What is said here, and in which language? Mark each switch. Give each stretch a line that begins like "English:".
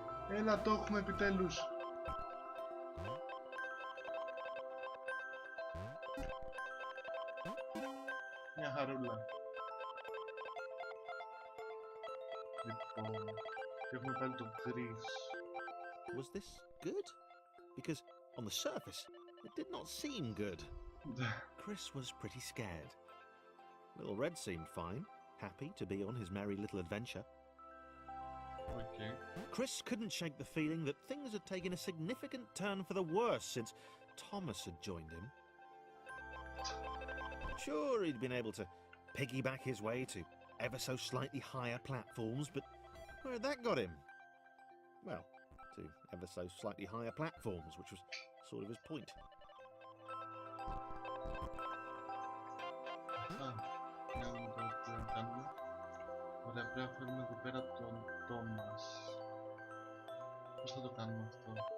Greek: Έλα, το έχουμε επιτέλους. Μια χαρούλα. Λοιπόν, έχουμε πάλι το Chris.
English: Was this good? Because on the surface, it did not seem good. Chris was pretty scared. Little Red seemed fine, happy to be on his merry little adventure. Okay. Chris couldn't shake the feeling that things had taken a significant turn for the worse since Thomas had joined him. Sure, he'd been able to piggyback his way to ever so slightly higher platforms, but where had that got him? Well, to ever so slightly higher platforms, which was sort of his point.
Greek: Να δούμε τώρα τι να κάνουμε. Ωραία, πρέπει να φέρουμε εδώ πέρα τον Θωμάς. Πώς θα το κάνουμε αυτό?